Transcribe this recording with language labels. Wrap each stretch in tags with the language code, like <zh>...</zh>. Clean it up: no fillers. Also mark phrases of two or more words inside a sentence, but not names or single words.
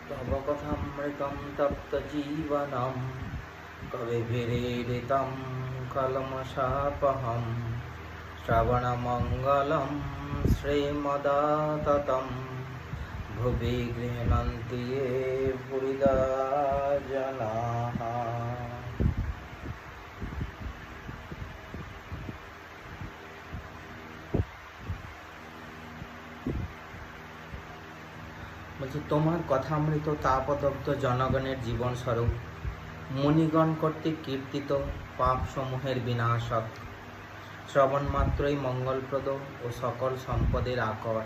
<sa>सर्वकथामृतं तप्तजीवनं कविभिरीडितं कल्मषापहं श्रवणमङ्गलं श्रीमदाततं भुवि गृह्णन्ति ये पुरिदा जनाः।</sa> <bn>বলছি, তোমার কথামৃত তাপদগ্ধ জনগণের জীবন স্বরূপ মুনিগণ কর্তৃক কীর্তিত পাপসমূহের বিনাশক, শ্রবণ মাত্রই মঙ্গলপ্রদ ও সকল সম্পদের আকর।</bn>